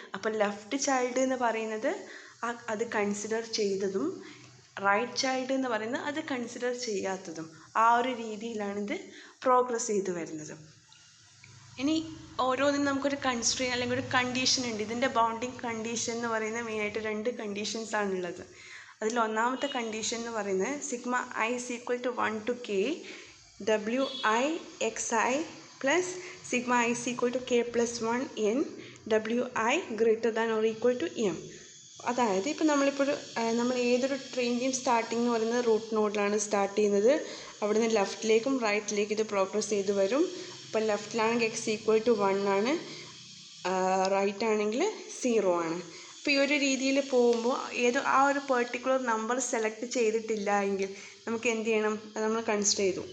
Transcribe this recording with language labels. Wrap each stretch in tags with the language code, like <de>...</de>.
<ml>അപ്പോൾ left child എന്ന് പറയുന്നത് അത് കൺസിഡർ ചെയ്തതും റൈറ്റ് ചൈൽഡ് എന്ന് പറയുന്നത് അത് കൺസിഡർ ചെയ്യാത്തതും, ആ ഒരു രീതിയിലാണിത് പ്രോഗ്രസ് ചെയ്ത് വരുന്നത്. ഇനി ഓരോന്നിനും നമുക്കൊരു കൺസ്ട്രെയിൻ അല്ലെങ്കിൽ ഒരു കണ്ടീഷൻ ഉണ്ട്. ഇതിൻ്റെ ബൗണ്ടിങ് കണ്ടീഷൻ എന്ന് പറയുന്നത് മെയിനായിട്ട് 2 കണ്ടീഷൻസ് ആണുള്ളത്. അതിൽ ഒന്നാമത്തെ കണ്ടീഷൻ എന്ന് പറയുന്നത് sigma I</ml> <en>is equal to 1 to k WI plus sigma I is equal to K plus 1 in WI greater than or equal to M.</en> <ml>അതായത് ഇപ്പോൾ നമ്മൾ ഏതൊരു ട്രെയിനിൻ്റെയും സ്റ്റാർട്ടിംഗ് എന്ന് പറയുന്നത് റൂട്ട് നോഡിലാണ് സ്റ്റാർട്ട് ചെയ്യുന്നത്. അവിടുന്ന് ലെഫ്റ്റിലേക്കും റൈറ്റിലേക്കും ഇത് പ്രോഗ്രസ് ചെയ്ത് വരും. അപ്പോൾ ലെഫ്റ്റിലാണെങ്കിൽ x ഈക്വൽ ടു 1 ആണ്, റൈറ്റ് ആണെങ്കിൽ 0 ആണ്. അപ്പോൾ ഈ ഒരു രീതിയിൽ പോകുമ്പോൾ ആ ഒരു പെർട്ടിക്കുലർ നമ്പർ സെലക്ട് ചെയ്തിട്ടില്ല എങ്കിൽ നമുക്ക് എന്ത് ചെയ്യണം? അത് നമ്മൾ കൺസിഡർ ചെയ്തു.</ml>